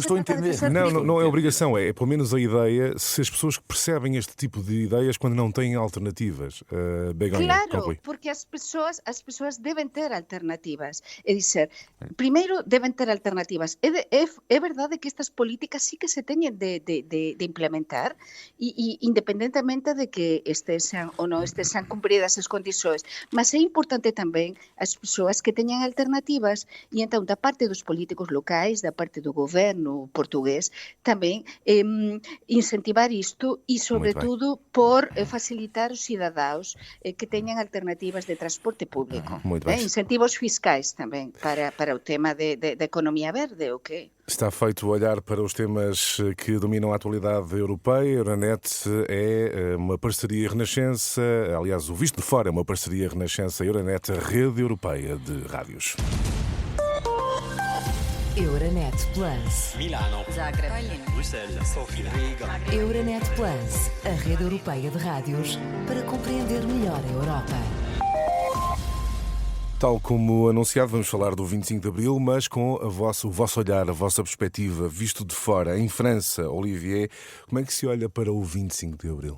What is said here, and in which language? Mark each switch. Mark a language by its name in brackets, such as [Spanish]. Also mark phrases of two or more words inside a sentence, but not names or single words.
[Portuguese] estou a se trata de entender. fazer Não, política. não é obrigação, é pelo menos a ideia, se as pessoas percebem este tipo de ideias quando não têm alternativas. Begonha, Claro, conclui. porque as pessoas devem ter alternativas. É dizer, primeiro devem ter alternativas. [Galician] É verdade que estas políticas sí que se teñen de implementar e independentemente de que estesen ou non estesen cumpridas as condições. Mas é importante tamén as persoas que teñan alternativas e entón da parte dos políticos locais, da parte do goberno portugués, tamén incentivar isto e, sobretudo, por facilitar os cidadaos que teñan alternativas de transporte público. [Portuguese] Muito bem. [Galician] Incentivos fiscais tamén para o tema de economía verde, [Portuguese] o que? Está feito o olhar para os temas que dominam a atualidade europeia. A Euronet é uma parceria Renascença, aliás, o Visto de Fora é uma parceria Renascença-Euronet, a rede europeia de rádios. Euronet Plus. Milano, Zagreb. Bruxelas, Sofia, Riga. Euronet Plus, a rede europeia de rádios para compreender melhor a Europa. Tal como anunciado, vamos falar do 25 de Abril, mas com o vosso olhar, a vossa perspectiva, visto de fora. Em França, Olivier, como é que se olha para o 25 de Abril?